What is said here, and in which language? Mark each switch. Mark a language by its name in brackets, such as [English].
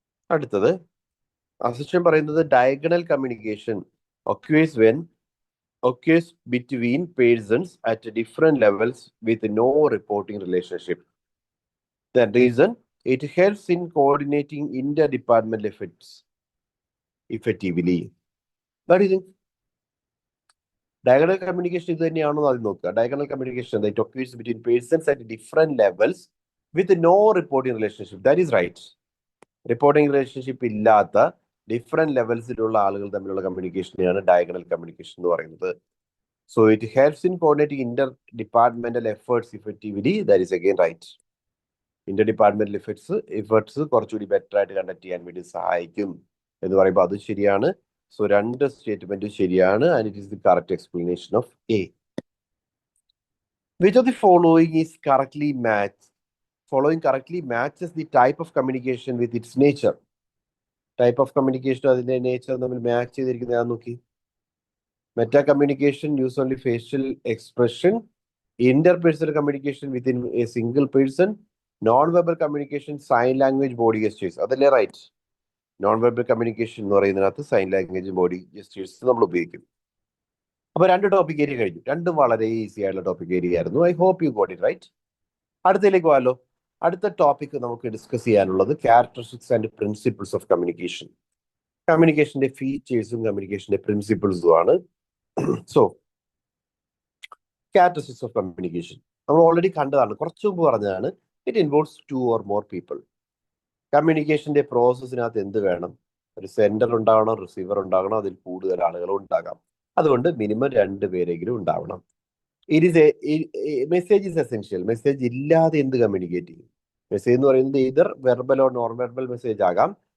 [Malayalam] അടുത്തത് അസിസ്റ്റന്റ് പറയുന്നത് [English] Diagonal communication occurs between persons at different levels with no reporting relationship. The reason, It helps in coordinating inter-departmental efforts effectively. What do you think? [Malayalam] Diagonal communication ഇത് തന്നെയാണോ ആദ്യം നോക്കുക. [English] Diagonal communication that occurs between persons at different levels with no reporting relationship. That is right. [Malayalam] Reporting relationship ഇല്ലാത്ത different ലെവൽസിലുള്ള ആളുകൾ തമ്മിലുള്ള കമ്മ്യൂണിക്കേഷനെയാണ് diagonal communication എന്ന് പറയുന്നത്. [English] So it helps in coordinating inter departmental efforts effectively. That is again right. [Malayalam] Inter departmental efforts കുറച്ചുകൂടി better ആയിട്ട് conduct ചെയ്യാൻ വേണ്ടി സഹായിക്കും എന്ന് പറയുമ്പോൾ അത് ശരിയാണ്. സോ രണ്ട് സ്റ്റേറ്റ്മെന്റും ശരിയാണ്. [English] And it is the correct explanation of A. Which of the following is correctly match? Following correctly matches the type of communication with its nature. [Malayalam] Type of communication അതിന്റെ നേച്ചർ തമ്മിൽ മാച്ച് ചെയ്തിരിക്കുന്നത് നോക്കി. [English] Meta communication use only facial expression. Interpersonal communication within a single person. Non verbal communication sign language body gestures. [Malayalam] അതല്ലേ right? Non verbal communication എന്ന് പറയുന്നതിനകത്ത് sign language body ഗെസ്റ്റേഴ്സ് നമ്മൾ ഉപയോഗിക്കും. അപ്പൊ രണ്ട് ടോപ്പിക് ഏരിയ കഴിഞ്ഞു. രണ്ടും വളരെ ഈസി ആയിട്ടുള്ള ടോപ്പിക് ഏരിയ ആയിരുന്നു. [English] I hope you got it right. [Malayalam] അടുത്തതിലേക്ക് പോകാമല്ലോ. അടുത്ത ടോപ്പിക് നമുക്ക് ഡിസ്കസ് ചെയ്യാനുള്ളത് characteristics and principles of communication. കമ്മ്യൂണിക്കേഷന്റെ ഫീച്ചേഴ്സും കമ്മ്യൂണിക്കേഷന്റെ പ്രിൻസിപ്പിൾസും ആണ്. സോ ക്യാരക്ടറിസ്റ്റിക്സ് ഓഫ് കമ്മ്യൂണിക്കേഷൻ നമ്മൾ ഓൾറെഡി കണ്ടതാണ്, കുറച്ചു മുമ്പ് പറഞ്ഞതാണ്. [English] It involves 2 or more people. [Malayalam] കമ്മ്യൂണിക്കേഷന്റെ പ്രോസസ്സിനകത്ത് എന്ത് വേണം? ഒരു സെൻഡർ ഉണ്ടാവണം, റിസീവർ ഉണ്ടാകണം, അതിൽ കൂടുതൽ ആളുകൾ ഉണ്ടാകാം. അതുകൊണ്ട് മിനിമം 2 പേരെങ്കിലും ഉണ്ടാവണം. [English] It is message is essential. [Malayalam] Message ഇല്ലാതെ എന്ത് കമ്മ്യൂണിക്കേറ്റ് ചെയ്യും? മെസ്സേജ് എന്ന് പറയുന്നത് ഇതർ verbal or non verbal message ആകാം.